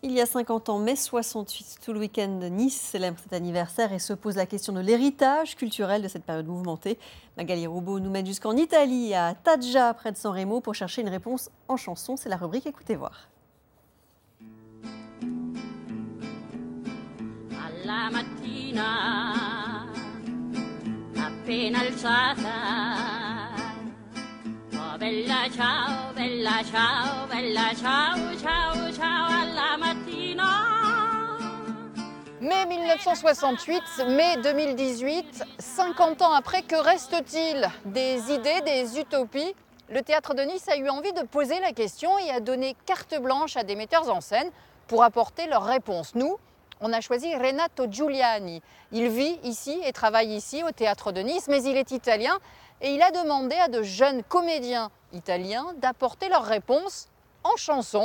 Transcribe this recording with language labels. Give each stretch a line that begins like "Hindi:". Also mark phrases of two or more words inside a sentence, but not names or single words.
French: Il y a 50 ans, mai 68, tout le week-end, Nice célèbre cet anniversaire et se pose la question de l'héritage culturel de cette période mouvementée. Magali Roubaud nous mène jusqu'en Italie, à Taggia, près de San Remo, pour chercher une réponse en chanson. C'est la rubrique Écoutez voir.
Italian: Alla mattina, appena alzata, oh bella ciao, bella ciao, bella ciao, ciao, ciao, alla mattina.
French: Mai 1968, mai 2018, 50 ans après, que reste-t-il des idées, des utopies? Le Théâtre de Nice a eu envie de poser la question et a donné carte blanche à des metteurs en scène pour apporter leurs réponses. Nous, on a choisi Renato Giuliani. Il vit ici et travaille ici au Théâtre de Nice, mais il est italien et il a demandé à de jeunes comédiens italiens d'apporter leurs réponses en chanson.